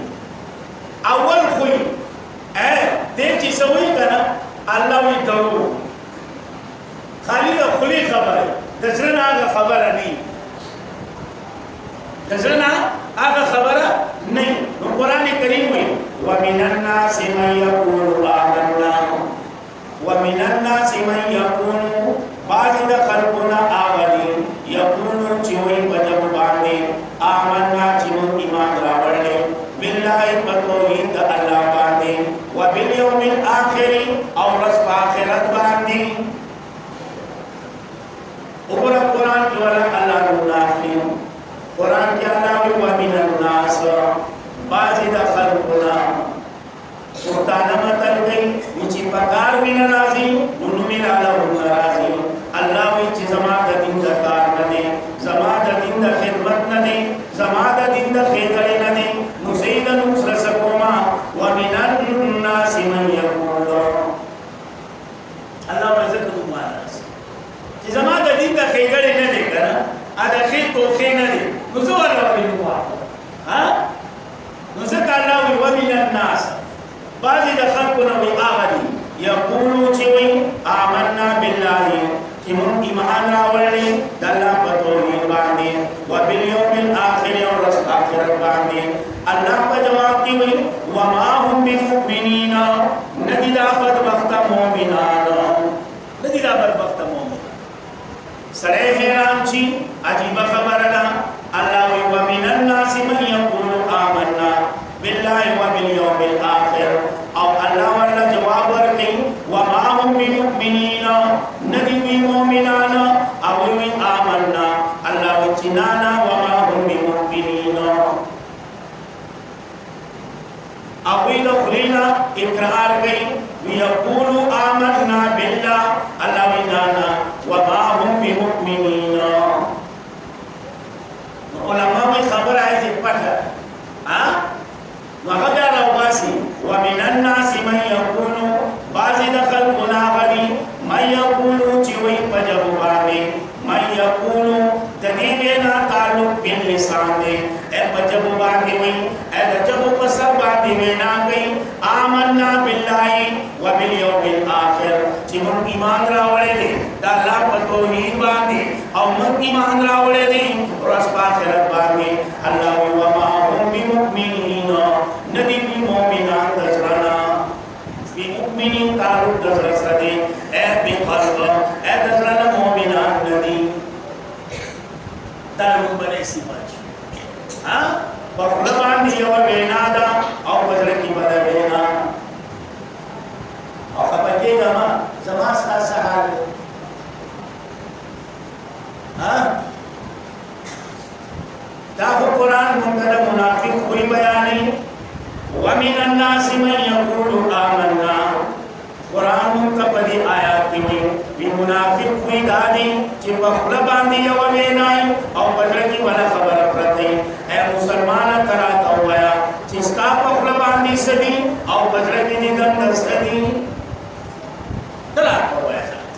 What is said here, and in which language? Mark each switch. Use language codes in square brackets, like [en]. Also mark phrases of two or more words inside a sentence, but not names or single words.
[ps] اول خوی دې چې څه وایي که نه، الله وایي دروغ، خالي د خولې خبره، د زړه نه هغه خبره نه وي، د زړه نه هغه خبره نه وي. نو قرآن کریم وایي [ar] ومن الناس من یقول آمنا، ومن الناس من یقول، [ps] بعضې د خلکو نه هغه دي یقولو چې وایي په ژبو باندې آمنا چې موږ ایمان راوړلی، بالله په توحید د الله باندې، [ar] وبالیوم الآخر [ps] او ورځ په آخرت باندې. وګوره قرآن کې ولا الله نومونه اخلي. قرآن کې الله وایي [ar] ومن الناس، [ps] بعضې د خلکو نه پښتانه متل کوي چې په کار مې نه راځي نو نوم یې راله ونه راځي. الله وایي چې زما د دین د کار نه دی، زما د دین د خدمت نه دی، زما د دین د ښېګړې نه دی، نو زه یې د نوم سره څه کومه؟ [ar] ومن الناس من یقول، [ps] الله وایي ځکه نوم راسي چې زما د دین د ښېګړې نه دی که نه، د ښې توښې نه دی، نو زه ورله ولې نوم واخلم؟ نو ځکه الله وایي [ar] ومن الناس، [ps] بعضې د خلکو نه وایي هغه دي یقولو چې وایي [ar] آمنا بالله [ps] چې موږ ایمان راوړلی د الله په توحید باندې، [ar] وبالیوم الآخر [ps] او ورځ آخرت باندې. الله په جواب کې وایي [ar] وما هم بمؤمنین، [ps] نه دي دا بدبخته مؤمنان، نه دي دا بدبخته مؤمنان. سړی حیران شي، عجیبه خبره ده. [ar] الله وایي ومن الناس من یقول آمنا بالله وبالیوم الآخر، [ps] او الله ورله جواب ورکوي [ar] وما هم بمؤمنین، [ps] نه دي وي مؤمنان، او وي آمنا. الله وایي چې نه [ar] وما هم بمؤمنین، [ps] هغوی د خولې نه اقرار کوي [ar] ویقولو آمنا بالله، [ps] الله وایي نه [ar] وما هم بمؤمنین. [ps] نو علما وایي خبره یې پټه نو هغه بیا راوباسي [ar] ومن الناس من یقولو، [ps] بعضې د خلکو نه هغه دي [ar] من یقولو [ps] چې وایي په ژبو باندې، [ar] من یقولو [ps] د دې وینا تعلق باللسان دی، په ژبو باندې وایي، د ژبو په سر باندې وینا کوي [ar] آمنا بالله وبالیوم الآخر، [ps] چې موږ ایمان راوړی دی د الله په توحید باندې او موږ ایمان راوړی دی ورځ په آخرت باندې الله وایي [ar] وما هم بمؤمنین [ps] نه دي مؤمنان د زړه نه بمؤمنین تعلق د زړه سره دی بقلب د زړه نه مؤمنان نه دي دا لومړی صفت په خوله باندې یوه وینا ده او په زړه کې بله وینا او خفه کېږم زما ستا څه حال دی دا خو قرآن موږ ته د منافق خوی بیانوي [ar] ومن الناس من یقول آمنا [ps] قرآن موږ ته په دې آیات کې وایي منافق خوی دا دی چې په خوله باندې یوه وینا او په زړه کې بله خبره پرته وي ای مسلمانه ته راته ووایه چې ستا په خوله باندې څه دي او په زړه کې دې دنده څه دي ته راته ووایه